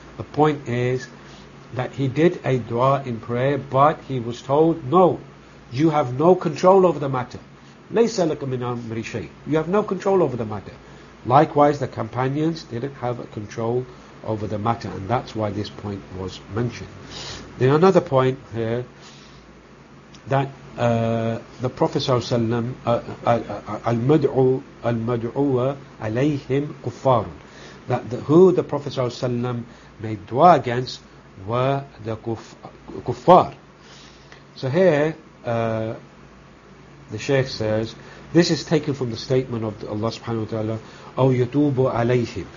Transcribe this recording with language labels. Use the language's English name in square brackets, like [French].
[English] The point is that he did a dua in prayer, but he was told, no, you have no control over the matter. [Arabic] لَيْسَ لَكَ مِنْ أَمْرِ شَيْءٍ. [English] You have no control over the matter. Likewise, the companions didn't have a control over the matter, and that's why this point was mentioned. Then another point here, that the Prophet [Arabic] صلى الله عليه وسلم المدعو المدعو عليهم كفار. [English] That the, who the Prophet صلى الله عليه وسلم made dua against were the kuffar. So here the Shaykh says, this is taken from the statement of Allah subhanahu wa ta'ala, [Arabic] أَوْ يَتُوبُ عَلَيْهِمْ.